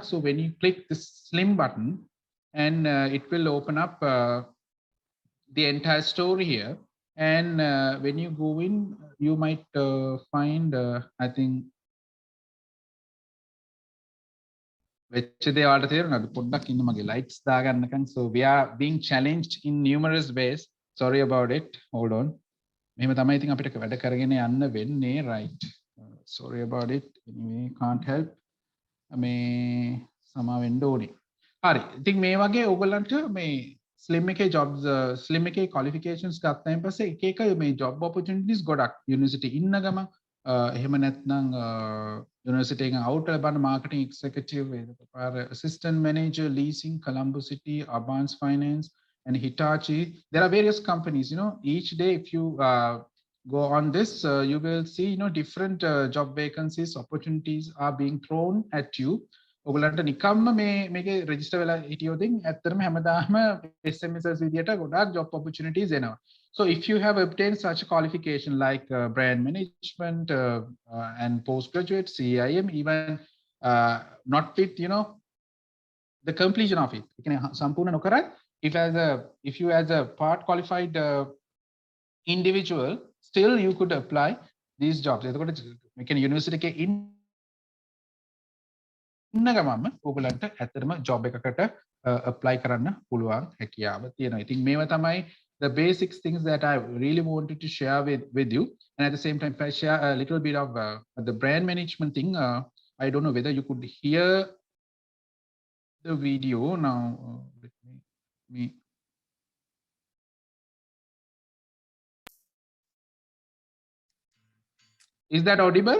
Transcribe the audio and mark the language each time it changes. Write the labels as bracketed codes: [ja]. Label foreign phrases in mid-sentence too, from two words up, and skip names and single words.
[en] So when you click this slim button and it will open up the entire story here, and when you go in you might find I think [si] වෙච්ච දේවල්ට තේරුණාද පොඩ්ඩක් ඉන්න මගේ lights දාගන්නකන්. [en] So we are being challenged in numerous ways. Sorry about it, hold on. [si] මෙහෙම තමයි ඉතින් අපිට වැඩ කරගෙන යන්න වෙන්නේ. [en] Right, sorry about it. Anyway, can't help. [si] මේ සමා වෙන්න ඕනේ. හරි, ඉතින් මේ වගේ ඕගොල්ලන්ට මේ slim එකේ jobs slim එකේ qualifications ගත්තායින් පස්සේ එක එක මේ [en] job opportunities [si] ගොඩක් university ඉන්න ගම එහෙම නැත්නම් university එකෙන් out ලබන [en] marketing executive, assistant manager, leasing, [si] Colombo City, Abans Finance, and Hitachi. [en] There are various companies, each day if you go on this, you will see, different job vacancies, opportunities are being thrown at you. [si] ඔයගලන්ට නිකම්ම මේකේ register වෙලා හිටියොත් ඇත්තටම හැමදාම SMSs විදියට ගොඩාක් [en] job opportunities [si] එනවා. [en] So if you have obtained such a qualification like brand management and postgraduate CIM, even not with the completion of it, [si] සම්පූර්ණ නොකරත් [en] if you as a part qualified individual, still you could apply these jobs. [si] එතකොට මේ කියන්නේ යුනිවර්සිටි එකේ ඉන්න ගමන්ම ඔයගලන්ට ඇත්තටම job එකකට apply කරන්න පුළුවන් හැකියාව තියෙනවා. ඉතින් මේවා තමයි [en] the basic things that I really wanted to share with you. And at the same time, if I share a little bit of the brand management thing, I don't know whether you could hear the video now. Let me Is that audible?